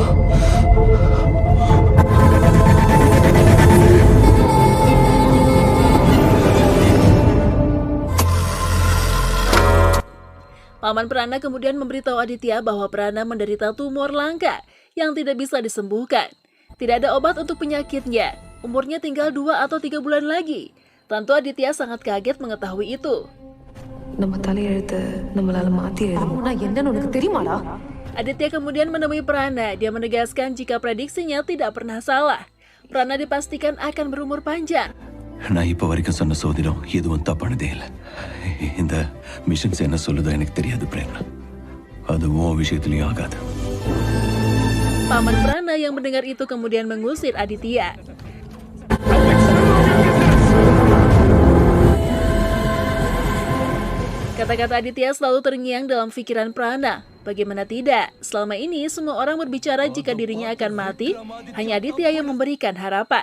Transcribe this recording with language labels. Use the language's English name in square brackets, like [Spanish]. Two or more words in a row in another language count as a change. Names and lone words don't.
[Indonesian] Paman Prana kemudian memberitahu Aditya bahwa Prana menderita tumor langka yang tidak bisa disembuhkan. Tidak ada obat untuk penyakitnya, umurnya tinggal 2 atau 3 bulan lagi. Tentu Aditya sangat kaget mengetahui itu. [Tamil] நம்ம தலையெழுத்து நம்மளால மாத்திரணும். என்னன்னு உனக்கு தெரியுமாடா? [Indonesian] Aditya kemudian menemui Prana. Dia menegaskan jika prediksinya tidak pernah salah. Prana dipastikan akan berumur panjang. [Tamil] நான் இப்ப வரைக்கும் சொன்ன சோதிடம் எதுவும் தப்பானதே இல்லை. இந்த மிஷன்ஸ் என்ன சொல்லுதோ எனக்கு தெரியாது பிரேரணா. அது உன் விஷயத்திலயும் ஆகாது. [Indonesian] Paman Prana yang mendengar itu kemudian mengusir Aditya. Kata-kata Aditya selalu terngiang dalam pikiran Prana. Bagaimana tidak, selama ini semua orang berbicara jika dirinya akan mati, hanya Aditya yang memberikan harapan.